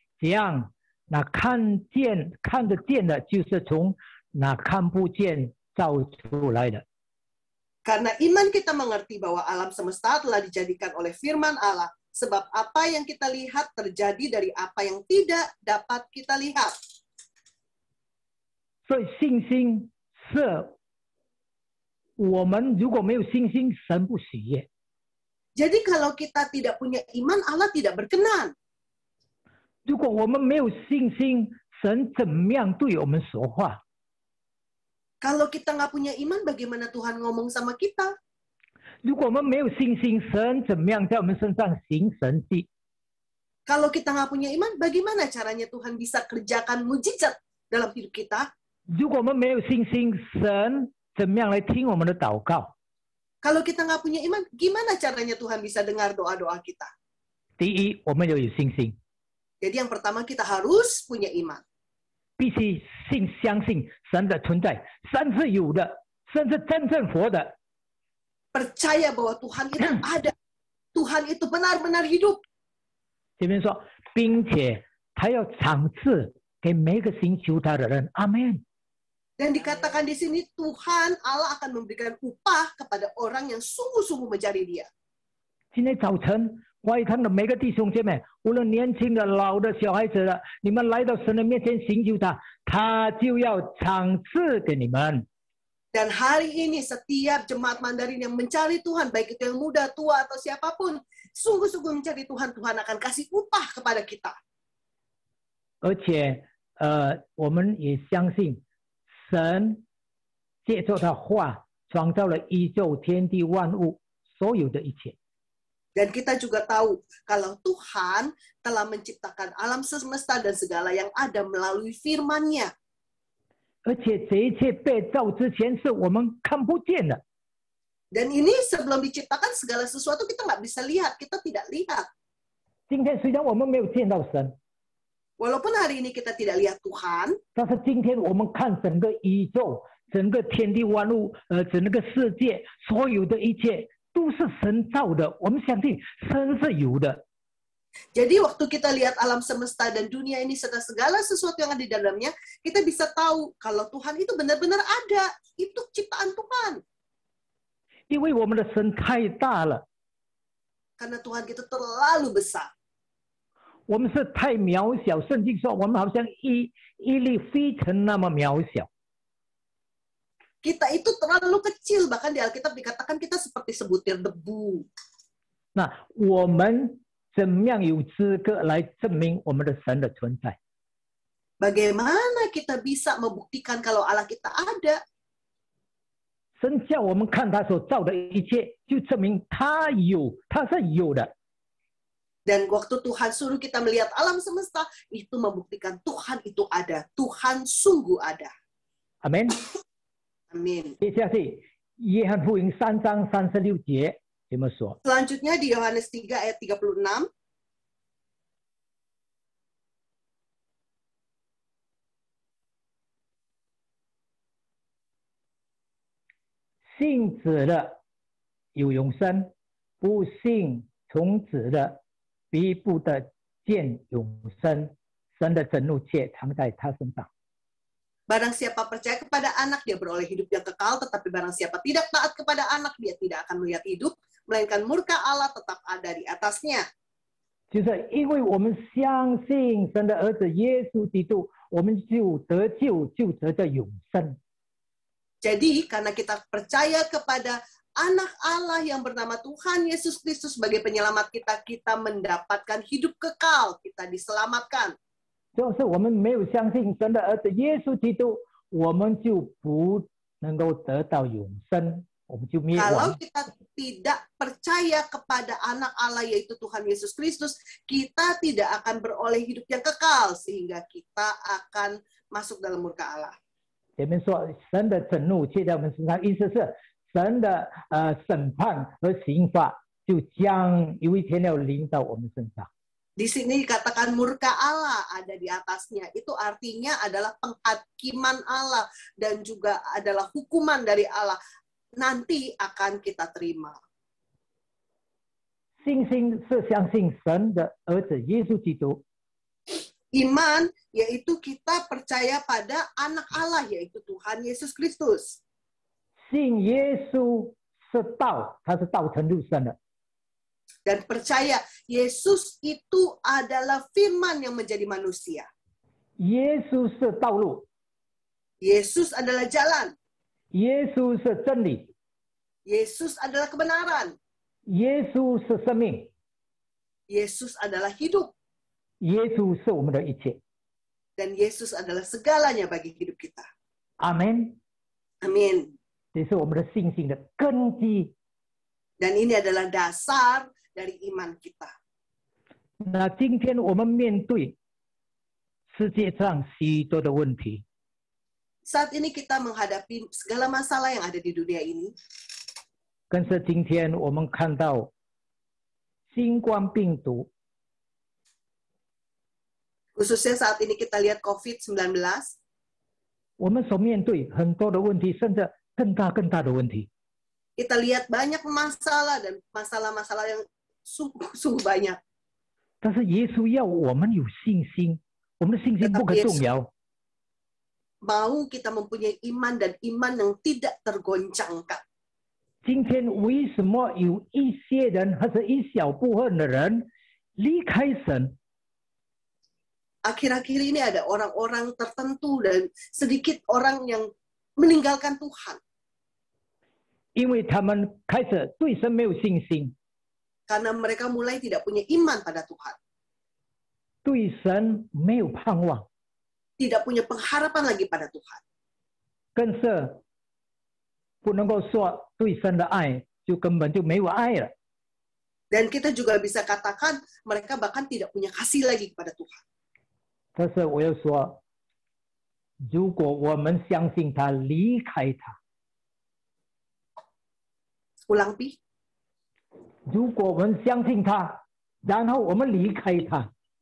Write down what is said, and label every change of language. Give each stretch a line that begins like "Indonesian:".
Chinese: 这样，那看得见的，就是从那看不见造出来的。
Indonesian: karena iman kita mengerti bahwa alam semesta telah dijadikan oleh firman Allah, sebab apa yang kita lihat terjadi dari apa yang tidak dapat kita lihat.
Chinese: 所以信心是我们如果没有信心，神不喜悦。
Indonesian: Jadi kalau kita tidak punya iman, Allah tidak berkenan.
Chinese: 如果我们没有信心，神怎么样对我们说话？
Indonesian: Kalau kita nggak punya iman, bagaimana Tuhan ngomong sama kita?
Chinese: 如果我们没有信心，神怎么样在我们身上行神迹？
Indonesian: Kalau kita nggak punya iman, bagaimana caranya Tuhan bisa kerjakan mujizat dalam hidup kita?
Chinese: 如果我们没有信心，神怎么样来听我们的祷告？
Indonesian: Kalau kita nggak punya iman, gimana caranya Tuhan bisa dengar doa-doa kita?
Chinese: 第一，我们要有信心，
Indonesian: Jadi yang pertama kita harus punya iman.
Chinese: 必须相信神的存在，神是有的，神是真正活的。
Indonesian: Percaya bahwa Tuhan itu ada. Tuhan itu benar-benar hidup.
Chinese: 这边说，并且他要赏赐给每个寻求他的人。阿门。
Indonesian: Dan dikatakan di sini Tuhan Allah akan memberikan upah kepada orang yang sungguh-sungguh mencari Dia.
Chinese: 今天早晨华语堂的每个弟兄姐妹，无论年轻的、老的、小孩子的，你们来到神的面前寻求他，他就要赏赐给你们。
Indonesian: Dan hari ini setiap jemaat Mandarin yang mencari Tuhan, baik itu yang muda, tua, atau siapapun, sungguh-sungguh mencari Tuhan, Tuhan akan kasih upah kepada kita.
Chinese: 而且，我们也相信，神借着他话创造了宇宙、天地万物所有的一切。
Indonesian: Dan kita juga tahu kalau Tuhan telah menciptakan alam semesta dan segala yang ada melalui firman-Nya.
Chinese: 而且这一切被造之前是我们看不见的。
Indonesian: Dan ini sebelum diciptakan segala sesuatu kita nggak bisa lihat, kita tidak lihat.
Chinese: 今天虽然我们没有见到神，
Indonesian: Walaupun hari ini kita tidak lihat Tuhan,
Chinese: 但是今天我们看整个宇宙、整个天地万物、整个世界，所有的一切都是神造的。我们相信神是有的。
Indonesian: jadi waktu kita lihat alam semesta dan dunia ini serta segala sesuatu yang ada di dalamnya, kita bisa tahu kalau Tuhan itu benar-benar ada. Itu ciptaan Tuhan.
Chinese: 因为我们的神太大了，
Indonesian: Karena Tuhan kita terlalu besar.
Chinese: 我们是太渺小。圣经说我们好像一粒飞尘那么渺小。
Indonesian: Kita itu terlalu kecil, bahkan di Alkitab dikatakan kita seperti sebutir debu.
Chinese: 那我们怎么样有资格来证明我们的神的存在？
Indonesian: Bagaimana kita bisa membuktikan kalau Allah kita ada?
Chinese: 神叫我们看他所造的一切，就证明他有，他是有的。
Indonesian: Dan waktu Tuhan suruh kita melihat alam semesta, itu membuktikan Tuhan itu ada. Tuhan sungguh ada.
Chinese: 阿门。
Indonesian: Amin.
Chinese: 接下去，约翰福音3章36节怎么说？
Indonesian: Selanjutnya di Yohanes 3 ayat 36.
Chinese: 信子的有永生，不信从子的必不得见永生。神的震怒却藏在他身上。
Indonesian: Barang siapa percaya kepada anak, dia beroleh hidup yang kekal. Tetapi barang siapa tidak taat kepada anak, dia tidak akan melihat hidup, melainkan murka Allah tetap ada di atasnya.
Chinese: 就是因为我们相信神的儿子耶稣基督，我们就得救，就得着永生。
Indonesian: Jadi karena kita percaya kepada anak Allah yang bernama Tuhan Yesus Kristus sebagai penyelamat kita, kita mendapatkan hidup kekal, kita diselamatkan.
Chinese: 就是我们没有相信神的儿子耶稣基督，我们就不能够得到永生，我们就灭
Indonesian: Kalau
Chinese: 亡。
Indonesian: kita tidak percaya kepada anak Allah yaitu Tuhan Yesus Kristus, kita tidak akan beroleh hidup yang kekal sehingga kita akan masuk dalam murka Allah.
Chinese: 前面说神的震怒却在我们身上，意思是神的审判和刑罚就将有一天要临到我们身上。
Indonesian: Di sini dikatakan murka Allah ada di atasnya. Itu artinya adalah penghakiman Allah dan juga adalah hukuman dari Allah. Nanti akan kita terima.
Chinese: 信心是相信神的儿子耶稣基督，
Indonesian: Iman yaitu kita percaya pada anak Allah yaitu Tuhan Yesus Kristus.
Chinese: 信耶稣是道，他是道成肉身的。
Indonesian: Dan percaya Yesus itu adalah firman yang menjadi manusia.
Chinese: 耶稣是道路，
Indonesian: Yesus adalah jalan.
Chinese: 耶稣是真理，
Indonesian: Yesus adalah kebenaran.
Chinese: 耶稣是生命，
Indonesian: Yesus adalah hidup.
Chinese: 耶稣是我们的一切。
Indonesian: Dan Yesus adalah segalanya bagi hidup kita.
Chinese: 阿门。
Indonesian: Amin.
Chinese: 这是我们的信心的根基。
Indonesian: Dan ini adalah dasar dari iman kita.
Chinese: 那今天我们面对世界上许多的问题，
Indonesian: Saat ini kita menghadapi segala masalah yang ada di dunia ini.
Chinese: 更是今天我们看到新冠病毒
Indonesian: Khususnya saat ini kita lihat COVID-19.
Chinese: 我们所面对很多的问题，甚至更大的问题。
Indonesian: Kita lihat banyak masalah dan masalah-masalah yang sungguh banyak.
Chinese: 但是耶稣要我们有信心，我们的信心不可动摇。
Indonesian: Mau kita mempunyai iman dan iman yang tidak tergoncangkan.
Chinese: 今天为什么有一些人或者一小部分的人离开神？
Indonesian: Akhir-akhir ini ada orang-orang tertentu dan sedikit orang yang meninggalkan Tuhan.
Chinese: 因为他们开始对神没有信心，
Indonesian: Karena mereka mulai tidak punya iman pada Tuhan.
Chinese: 对神没有盼望，
Indonesian: Tidak punya pengharapan lagi pada Tuhan.
Chinese: 更是不能够说对神的爱就根本就没有爱了。
Indonesian: Dan kita juga bisa katakan mereka bahkan tidak punya kasih lagi kepada Tuhan.
Chinese: 但是我要说，如果我们相信他，离开他，
Indonesian: Ulang pi.
Chinese: 如果我们相信他，然后我们离开他，